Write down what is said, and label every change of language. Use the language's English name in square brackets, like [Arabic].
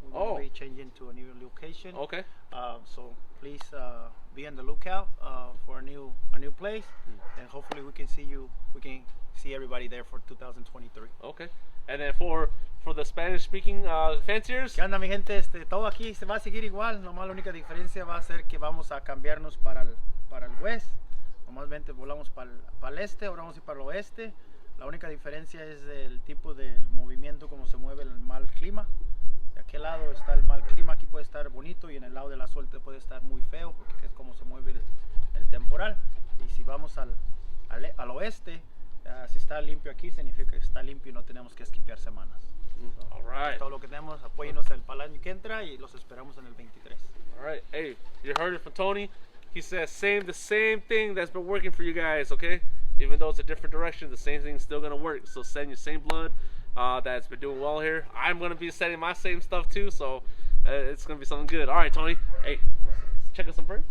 [English] We're going to be changing to a new location. So please be on the lookout for a new place, and hopefully we can see everybody there for 2023. And then for the Spanish speaking fanciers. [Spanish] ¿Qué onda, mi gente? Todo aquí se va a seguir igual. Nomás la única diferencia va a ser que vamos a cambiarnos para el west. Normalmente volamos para el este, ahora vamos a ir para el oeste. La única diferencia es el tipo de movimiento, cómo se mueve el mal clima. De aquel lado está el mal clima, aquí puede estar bonito, y en el lado de la suerte puede estar muy feo, porque es como se mueve el temporal. Y si vamos al oeste, si está limpio aquí, significa que está limpio y no tenemos que esquipear semanas. Es todo lo que tenemos. Apóyenos el año que entra y los esperamos en el 23. [English] All right. Hey, you heard it from Tony. He says the same thing that's been working for you guys, okay? Even though it's a different direction, the same thing's still gonna work. So send your same blood that's been doing well here. I'm gonna be sending my same stuff too, so it's gonna be something good. All right, Tony. Hey, check out some birds.